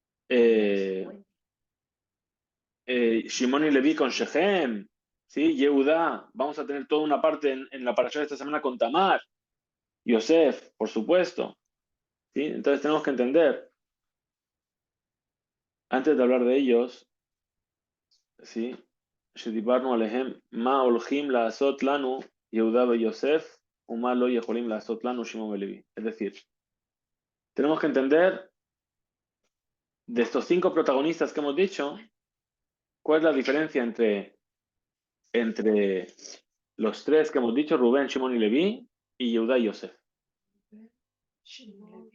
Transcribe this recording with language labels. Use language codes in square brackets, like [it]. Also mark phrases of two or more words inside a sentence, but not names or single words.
[es] Shimon y Leví con Shechem, ¿sí? Yehudá, vamos a tener toda una parte en la parasha de esta semana con Tamar, Yosef, por supuesto, ¿sí? Entonces tenemos que entender, antes de hablar de ellos, ¿sí? [he] שדיברנו עליהם מה הולכים לעשות לנו יהודה ויוסף ומה לא יכולים לעשות לנו שמעון ולוי. [es] Es decir, tenemos que entender de estos 5 protagonistas que hemos dicho, ¿cuál es la diferencia entre los 3 que hemos dicho, Rubén, Shimon y Leví, y Yehudá y Yosef? Shimon,